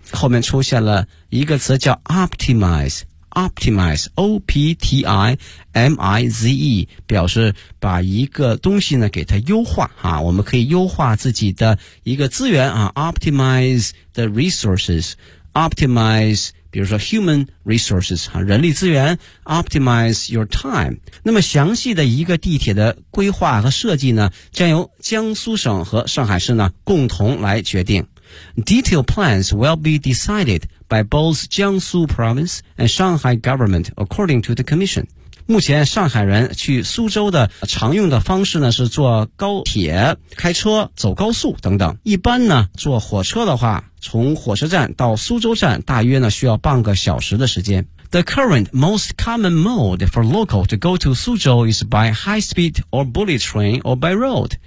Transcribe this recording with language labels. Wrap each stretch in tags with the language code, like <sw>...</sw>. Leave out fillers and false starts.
<zh>后面出现了一个词叫 optimize O-P-T-I-M-I-Z-E 表示把一个东西呢给它优化啊，我们可以优化自己的一个资源啊</zh> <en>optimize the resources</en> <zh>optimize比如说 human resources 人力资源</zh> <en>optimize your time。</en> <zh>那么详细的一个地铁的规划和设计呢将由江苏省和上海市呢共同来决定。</zh> <en>Detailed plans will be decided by both Jiangsu province and Shanghai government according to the commission。</en> <zh>目前上海人去苏州的常用的方式呢是坐高铁、开车、走高速等等。一般呢坐火车的话，从火车站到苏州站大约呢需要半个小时的时间。</zh> <en>The current most common mode for local to go to 苏州 is by high speed or bullet train or by road。</en>